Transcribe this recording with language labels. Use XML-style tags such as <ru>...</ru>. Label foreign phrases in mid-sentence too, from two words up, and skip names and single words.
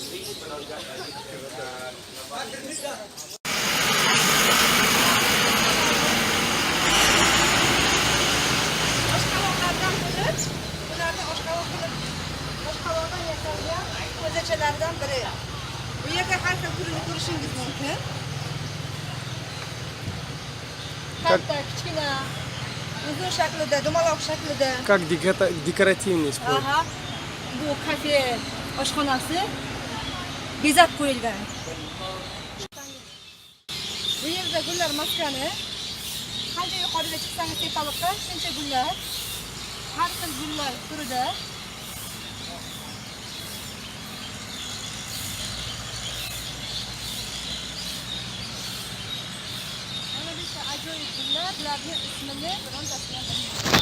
<uz>Ko'zachalardan biri. Bu yerga har xil turini ko'rishingiz mumkin. Katta, kichkina, uzun shaklida, dumaloq shaklida.</uz> <ru>Как декоративный спорт.</ru> <uz>Aha. Bu kafe oshxonasi bezab qo'yilgan. Bu yerda gullar maskani. Qancha yuqoriga chiqsangiz tepalikda, shuncha gullar. har xil gullar turida. Mana bitta ajoyib gullar, bularning ismini birontasini ham bilmayman.</uz>